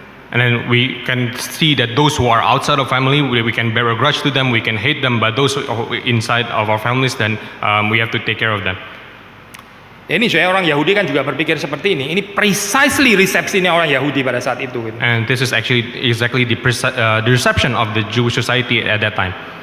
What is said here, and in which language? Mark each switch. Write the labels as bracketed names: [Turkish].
[English] And then we can see that those who are outside of family, we can bear a grudge to them, we can hate them, but those who are inside of our families, then we have to take care of them. [Indonesian] Ya, ini saya orang Yahudi kan juga berpikir seperti ini. Ini precisely resepsinya orang Yahudi pada saat itu. Gitu. [English] And this is actually exactly the reception of the Jewish society at that time.